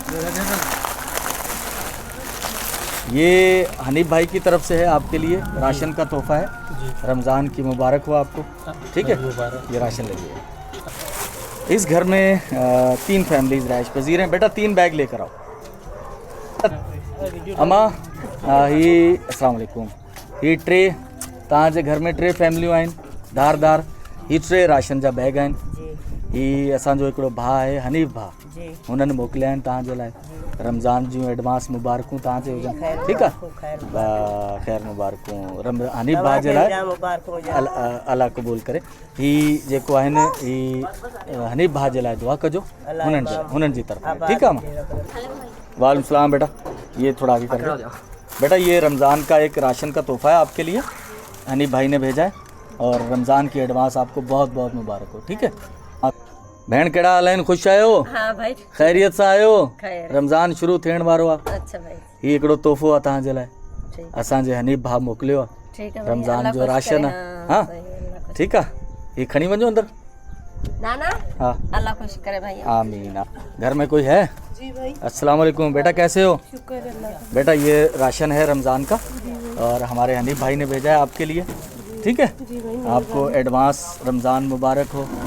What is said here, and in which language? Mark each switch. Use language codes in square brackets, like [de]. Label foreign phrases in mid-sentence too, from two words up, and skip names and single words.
[hi] ये हनीफ भाई की तरफ से है आपके लिए राशन का तोहफ़ा है। रमज़ान की मुबारक हो आपको। ठीक है, ये राशन लीजिए। इस घर में 3 फैमिलीज रहाइश पजीर हैं। बेटा 3 बैग लेकर आओ। [sd] अम्मा ही अस्सलाम वालेकुम। ही ट्रे तव्हां जे घर में 3 फैमिलियूं आहिनि धारदार। ही 3 राशन जा बैग आहिनि। ही असांजो हिकिड़ो भाउ आहे हनीफ भाउ, हुननि मोकिलिया आहिनि तव्हांजे लाइ। रमज़ान जूं एडवांस मुबारकूं तव्हांजे हुजनि। ठीकु आहे, ख़ैर मुबारकूं हनीफ भाउ जे लाइ। अल्लाह क़बूल करे। ही जेको आहे न, ही हनीफ भाउ जे लाइ दुआ कजो हुननि जी तरफ़। ठीकु आहे मां। [hi] वालेकुम सलाम बेटा, ये थोड़ा आगे कर दो बेटा। ये रमज़ान का एक राशन का तोहफ़ा है आपके लिए, हनीफ भाई ने भेजा है, और रमज़ान की एडवांस आपको बहुत बहुत मुबारक हो। ठीक है [sd] भेण, कहिड़ा हाल आहिनि? ख़ुशि आहियो? [hi] हाँ भाई, [sd] ख़ैरियत सां आहियो? खैर। रमज़ान शुरू थियण वारो आहे। [hi] अच्छा भाई, [sd] ही हिकिड़ो तोहफ़ो आहे तव्हांजे लाइ, [hi] ठीक [sd] असांजे हनीफ भाउ मोकिलियो आहे। [hi] ठीक है भाई, रमज़ान अल्लाह जो खुश राशन करे। [sd] आहे। [hi] हाँ, हाँ सही है, अल्लाह खुश- [sd] ठीकु आहे, ही खणी वञो अंदरि। [hi] ना ना, हाँ अल्लाह खुश करे भाई। आमीन। घर में कोई है? जी भाई। अस्सलाम वालेकुम बेटा, कैसे हो? शुक्र अल्लाह। बेटा ये राशन है रमज़ान का, और हमारे हनीफ भाई ने भेजा है आपके लिए। ठीक है, आपको एडवांस रमज़ान मुबारक हो।